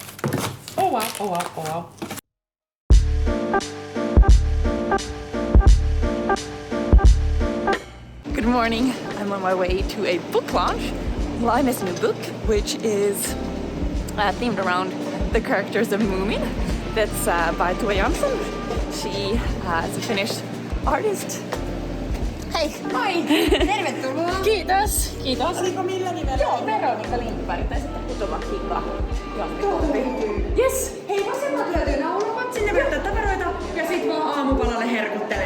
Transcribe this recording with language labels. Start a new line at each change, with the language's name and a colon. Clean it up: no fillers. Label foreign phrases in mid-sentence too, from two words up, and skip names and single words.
English: Oh wow, oh wow, oh wow. Good morning. I'm on my way to a book launch. Linus' new book, which is themed around the characters of Moomin. That's by Tove Jansson. She is a Finnish artist.
Finnish: Hei! Moi! Tervetuloa! Kiitos! Kiitos! Oliko millä nimellä? Joo, Veronika Lindberg tai sitten Kutovakika.
English: Yes!
Finnish: Hei, vasemmat löytyy naulavat, sinne vetää tavaroita ja sit vaan aamupalalle herkuttelee.